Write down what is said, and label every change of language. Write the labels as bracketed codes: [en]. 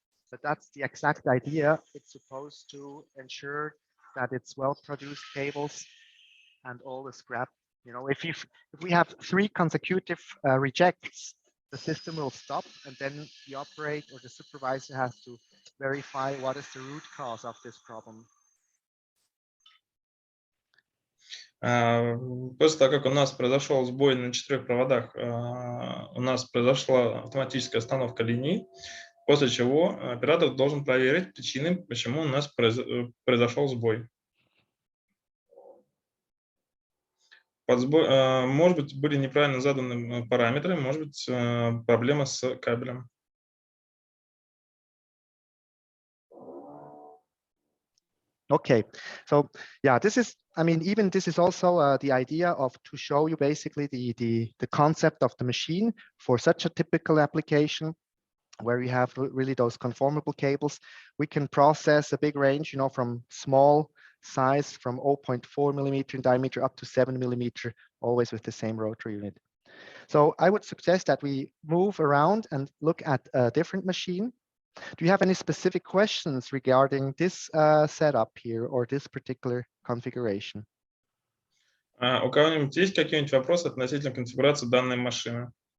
[en] But that's the exact idea. It's supposed to ensure that it's well-produced cables and all the scrap. You know, if we have 3 consecutive rejects, the system will stop, and then the operator or the supervisor has to verify what is the root cause of this problem. [ru] После того, как у нас произошел сбой на 4 проводах, у нас произошла автоматическая остановка линий, после чего оператор должен проверить причины, почему у нас произошел сбой. Может быть, были неправильно заданы параметры, может быть, проблема с кабелем. [en] Okay, so yeah, this is, I mean, even this is also the idea of to show you basically the concept of the machine for such a typical application where we have really those conformable cables. We can process a big range, you know, from small size from 0.4 millimeter in diameter up to 7 millimeter, always with the same rotary unit. So I would suggest that we move around and look at a different machine. Do you have any specific questions regarding this setup here or this particular configuration? [ru] У кого-нибудь есть какие-нибудь вопросы относительно конфигурации данной машины?